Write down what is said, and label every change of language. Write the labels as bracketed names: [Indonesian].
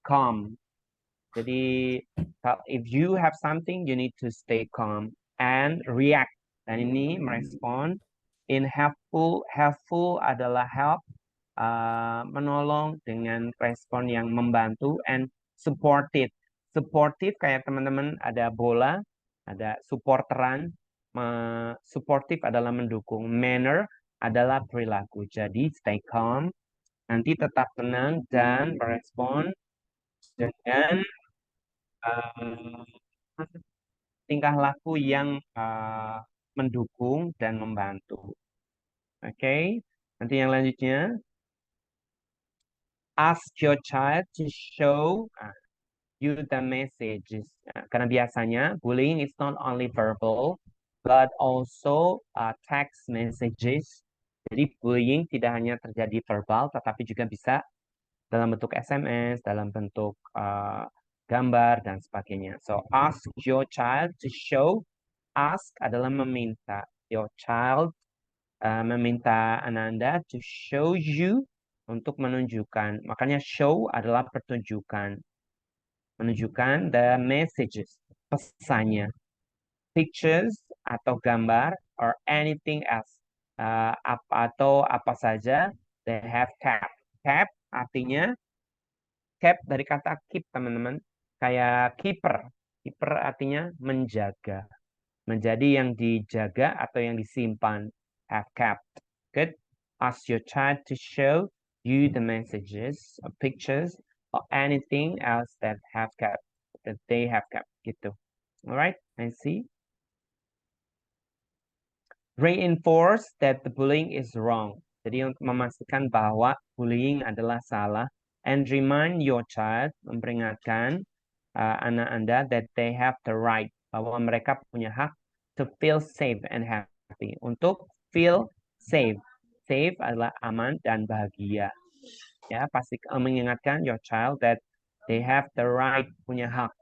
[English] Calm. Jadi if you have something, you need to stay calm. and react. [Indonesian] Dan ini merespon. In helpful, helpful adalah help, menolong dengan respon yang membantu, [English] and supportive. [Indonesian] Supportive kayak teman-teman ada bola, ada supporteran. Supportive adalah mendukung. Manner adalah perilaku. Jadi stay calm, nanti tetap tenang dan merespon dengan tingkah laku yang mendukung dan membantu. Oke, nanti yang lanjutnya. [English] Ask your child to show you the messages. [Indonesian] Karena biasanya [English] bullying is not only verbal, but also text messages. [Indonesian] Jadi bullying tidak hanya terjadi verbal, tetapi juga bisa dalam bentuk SMS, dalam bentuk gambar, dan sebagainya. [English] So, ask your child to show. [Indonesian] Ask adalah meminta. [English] Your child [Indonesian] meminta Ananda [English] to show you, [Indonesian] untuk menunjukkan. Makanya show adalah pertunjukan. [English] Menunjukkan the messages, pesannya. Pictures [Indonesian] atau gambar, [English] or anything else. [Indonesian] Atau apa saja. [English] They have cap. [Indonesian] Cap artinya, cap dari kata keep, teman-teman. Kayak keeper. Keeper artinya menjaga. Menjadi yang dijaga atau yang disimpan. [English] Have kept. Good. Ask your child to show you the messages, or pictures, or anything else that they have kept. Gitu. Alright, I see. Reinforce that the bullying is wrong. [Indonesian] Jadi untuk memastikan bahwa bullying adalah salah, [English] and remind your child, [Indonesian] memperingatkan anak Anda [English] that they have the right, [Indonesian] bahwa mereka punya hak [English] to feel safe and happy. Untuk feel safe. [Indonesian] Safe adalah aman dan bahagia. Ya, pasti mengingatkan [English] your child that they have the right, [Indonesian] punya hak.